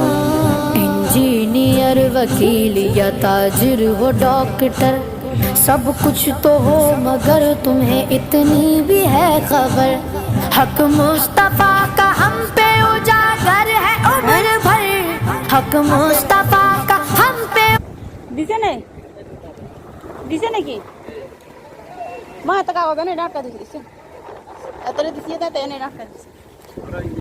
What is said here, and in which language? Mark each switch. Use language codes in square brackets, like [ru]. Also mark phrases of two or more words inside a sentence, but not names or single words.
[ur] انجینئر، وکیل یا تاجر ہو ڈاکٹر، سب کچھ تو ہو مگر تمہیں اتنی بھی ہے خبر، حق مصطفیٰ کا ہم پہ اجاگر ہے عمر بھر، حق مصطفیٰ کا ہم پہ [bn] দিছে নাকি মা টাকা হবে না ডাক্তার দিছে এতরে দিছে তাতে এনে ডাক্তার দিছে।